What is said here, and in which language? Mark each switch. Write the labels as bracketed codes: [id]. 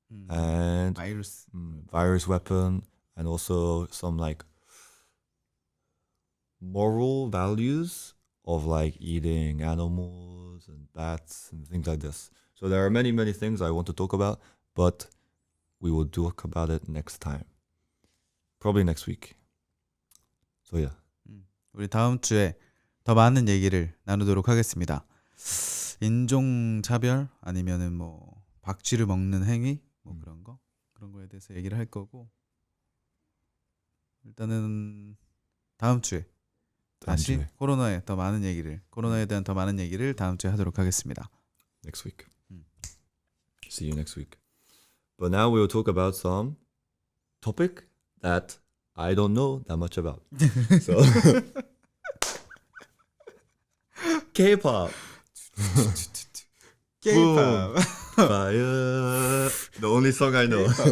[en] And virus weapon. And also some like moral values of like eating animals and bats and things like this. So there are many, many things I want to talk about, but we will talk about it next time. Probably next week. So yeah. [ko] 우리 다음 주에 더 많은 얘기를 나누도록 하겠습니다. 인종차별 아니면은 뭐 박쥐를 먹는 행위 뭐 그런 거에 대해서 얘기를 할 거고 일단은 다음 주에 다시 코로나에 대한 더 많은 얘기를 다음 주에 하도록 하겠습니다. [en] Next week. See you next week. But now we'll talk about some topic that I don't know that much about. So K-pop. K-pop. Fire. The only song I know.